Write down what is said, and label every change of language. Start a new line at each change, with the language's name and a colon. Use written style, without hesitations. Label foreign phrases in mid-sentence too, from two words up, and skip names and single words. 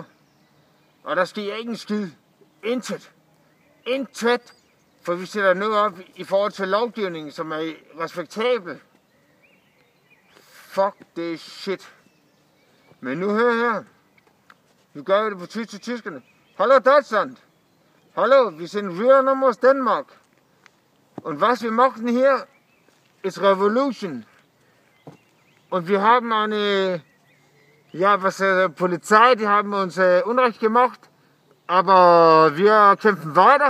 Danish: Og der sker ikke en skid. Intet. Intet. For vi sætter noget op i forhold til lovgivningen, som er respektabel. Fuck det shit. Men nu hør her. Nu gør vi det på tysk til tyskerne.
German: Hallo Deutschland. Hallo, wir sind wieder aus Danmark. Und was wir machen hier ist Revolution. Und wir haben eine, Polizei, die haben uns Unrecht gemacht, aber wir kämpfen weiter.